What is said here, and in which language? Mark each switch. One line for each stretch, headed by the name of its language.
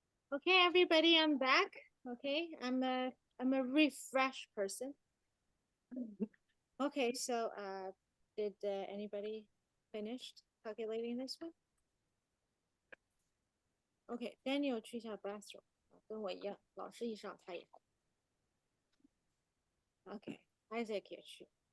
English: Okay, everybody, I'm back. Okay, I'm a refreshed person. Okay, so did anybody finished calculating this one?
Chinese: Okay, Daniel 去一下 bathroom，跟我一样，老师一上他也。 Okay, Isaac 也去。